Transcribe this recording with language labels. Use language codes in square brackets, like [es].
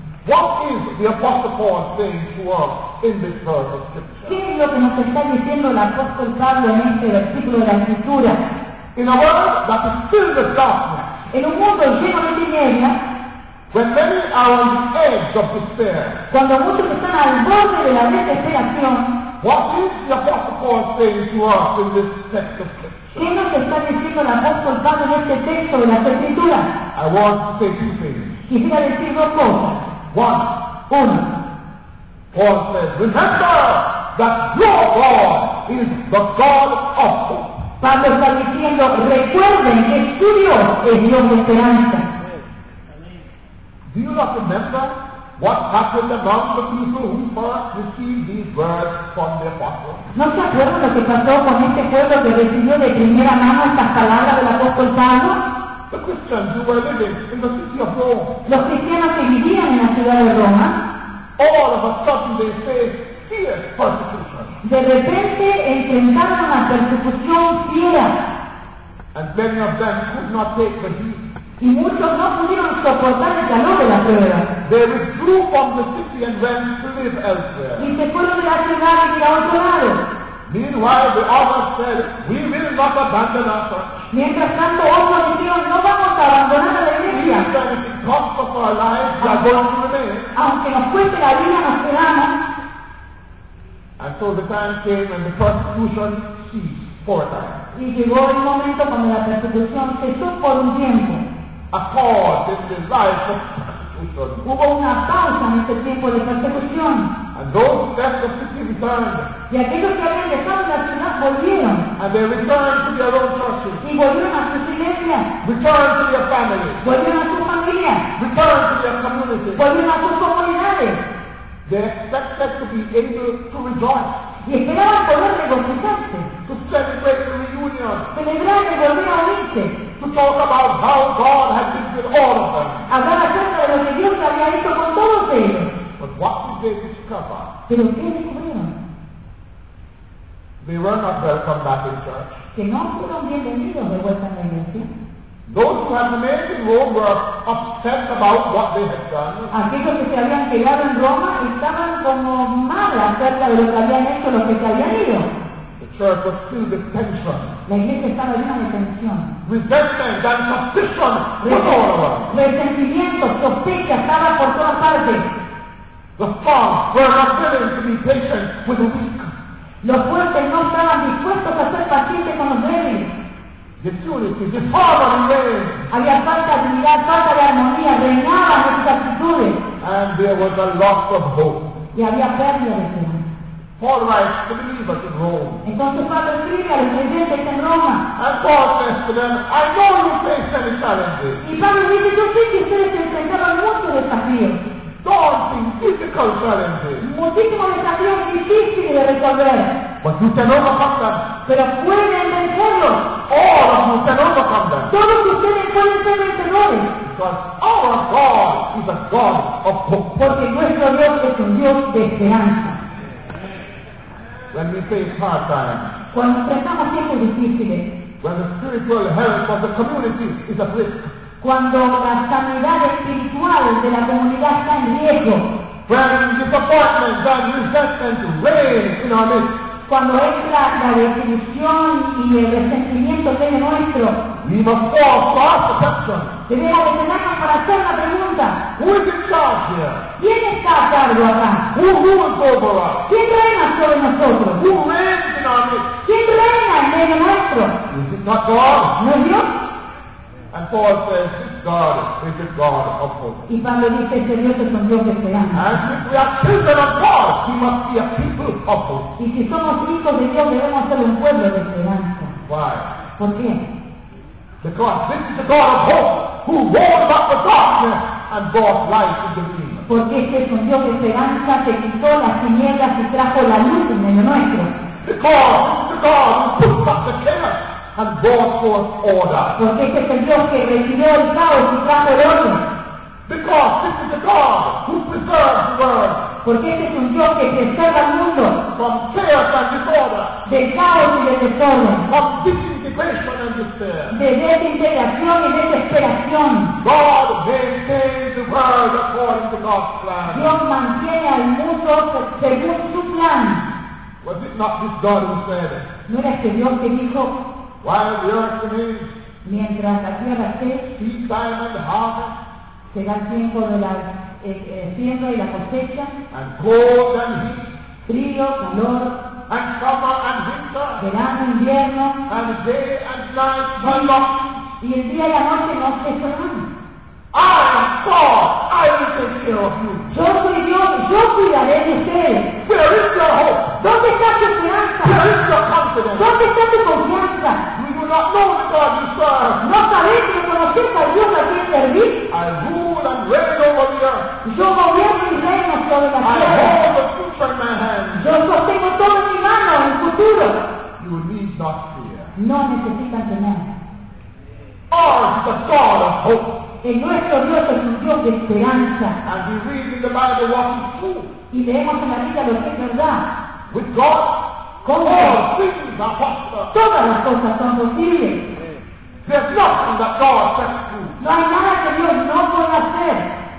[en] What is the Apostle Paul saying to us in this verse of Scripture? [es] ¿Qué es lo que nos está diciendo el apóstol Pablo en este versículo de la Escritura? [en] In a world that is filled with darkness. [es] En un mundo lleno de tinieblas, [en] when many are on the edge of despair, [es] cuando muchos están al borde de la desesperación, [en] what is the Apostle Paul saying to us in this text of Scripture? [es] ¿Qué nos está diciendo el apóstol Pablo en este texto de la Escritura? [en] I want to say two things. [es] Quisiera decir dos cosas. [en] One. [es] Uno. [en] Paul says, remember that your God is the God of hope. [es] Pablo está diciendo, recuerden que tu Dios es Dios de esperanza. [en] Do you not remember what happened among the people who first received these words from the apostle? [es] ¿No se acuerdan lo que pasó con este pueblo que recibió de primera mano estas palabras del apóstol Pablo? [en] The Christians who were living in the city of Rome. [es] Los cristianos que vivían en la ciudad de Roma. [en] All of a sudden they faced fierce persecution. [es] De repente enfrentaron una persecución fiera. [en] And many of them could not take the heat. [es] Y muchos no pudieron soportar el calor de la prueba. [en] They withdrew from the city and went to live elsewhere. [es] Y se fueron de la ciudad y a otro lado. [en] Meanwhile, the others said, "We will not abandon our church." [es] Mientras tanto, otros dijeron, "No vamos a abandonar la iglesia." [en] Even if it costs us our lives, we are going to remain. [es] Aunque nos cueste la vida, nos quedamos. [en] And so the time came and the persecution ceased for a time. [es] Y llegó el momento cuando la persecución cesó por un tiempo. [en] A pause in the life of persecution. [es] Hubo una pausa en este tiempo de persecución. [en] And those who left the city returned. [es] Y aquellos que habían dejado la ciudad volvieron. [en] And they returned to their own churches. [es] Y volvieron a sus iglesias. [en] Returned to their families. [es] Volvieron a sus familias. [en] Returned to their communities. [es] Volvieron a sus comunidades. [en] They expected to be able to rejoice. [es] Y esperaban poder regocijarse. [en] To celebrate the reunion. [es] Celebrar y volver a unirse. [en] To talk about how God had been with all of them. [es] Hablar acerca de lo que Dios había hecho con todos ellos. [en] But what did they discover? [es] ¿Pero qué descubrieron? [en] They were not welcome back in church. [es] Que no fueron bienvenidos de vuelta en la iglesia. [en] Those who have remained in Rome were upset about what they had done. [es] Aquellos que se habían quedado en Roma estaban como mal acerca de lo que habían hecho los que se habían ido. [en] The church was filled with tension. [es] La iglesia estaba llena de tensión. [en] Resentment and suspicion was all around. [es] Resentimiento, sospecha, estaba por todas partes. [en] The fast were not willing to be patient with the weak. [es] Los fuertes no estaban dispuestos a ser pacientes con los débiles. Había falta de unidad, falta de armonía, reinaba en sus actitudes. [en] And there was a loss of hope. [es] Y había pérdida de fe. [en] Paul writes to believers in Rome. [es] Entonces Pablo escribe a los creyentes en Roma. [en] And Paul says to them, I know you face many challenges. [es] Y Pablo dice, yo sé que ustedes enfrentaron muchos desafíos. [en] Daunting, difficult challenges. [es] Muchísimos desafíos difíciles de resolver. [en] But you can overcome them. [es] Pero pueden vencerlo. [en] All of you can overcome them. [es] Todos ustedes pueden ser vencedores. [en] Because our God is a God of hope. [es] Porque nuestro Dios es un Dios de esperanza. [en] When we face hard times. [es] Cuando enfrentamos tiempos difíciles. [en] When the spiritual health of the community is at risk. [es] Cuando la sanidad espiritual de la comunidad está en riesgo. [en] When disappointment and resentment reign in our midst. [es] Cuando entra la desilusión y el resentimiento que es nuestro, [en] we must ask ourselves, [es] debemos detenernos para hacer la pregunta: [en] who is in charge here? [es] ¿Quién está a cargo acá? [en] Who rules over us? [es] ¿Quién reina sobre nosotros? [en] Who reigns in our midst? [es] ¿Quién reina en medio nuestro? [en] Is it not God? [es] ¿No es Dios? [en] And Paul says, God is the God of hope. [es] Y Pablo dice, ese Dios es un Dios de esperanza. [en] And if we are children of God, we must be a people of hope. [es] Y si somos hijos de Dios, debemos ser un pueblo de esperanza. [en] Why? [es] ¿Por qué? [en] Because this is the God of hope, who rose up the darkness and brought light into the kingdom. [es] Porque este es un Dios de esperanza que quitó las tinieblas y trajo la luz en medio nuestro. [en] Because the God who put up the chaos and brought forth order. [es] Porque este es el Dios que recibió el caos y trajo el orden. [en] Because this is the God who preserves the world. [es] Porque este es un Dios que preserva el mundo. [en] From chaos and disorder. [es] De caos y de desorden. [en] From disintegration and despair. [es] De desintegración y desesperación. [en] God maintains the world according to God's plan. [es] Dios mantiene al mundo según su plan. [en] Was it not this God who said it? [es] ¿No era este Dios que dijo? [en] While the earth remains, [es] mientras la tierra esté, [en] seed time and harvest, [es] será el tiempo de la siembra y la cosecha, [en] and cold and heat, [es] frío, calor, [en] and summer and winter, [es] verano, invierno, [en] and day and night, my lot, [es] y el día y la noche no se cerrarán. [en] I am God, I will take care of you. [es] Yo soy Dios, yo cuidaré de usted. [en] Where is your hope? [es] ¿Dónde está tu esperanza? [en] Where is your confidence? [es] ¿Dónde está tu confianza? No sabéis que conocéis a Dios a quien servís. [en] I rule and reign over the earth. [es] Yo gobierno y reino sobre la tierra. [en] I hold the future in my hand. [es] Yo sostengo todo en mi mano en el futuro. [en] You need not fear. [es] No necesitan temer. [en] God is the God of hope. [es] En nuestro Dios es un Dios de esperanza. [en] And we read in the Bible what is true. [es] Y leemos en la Biblia lo que es verdad. [en] With God. [es] Con Dios. Todas las cosas son posibles. [en] There's nothing that God says to you. [es] No hay nada que Dios no pueda hacer.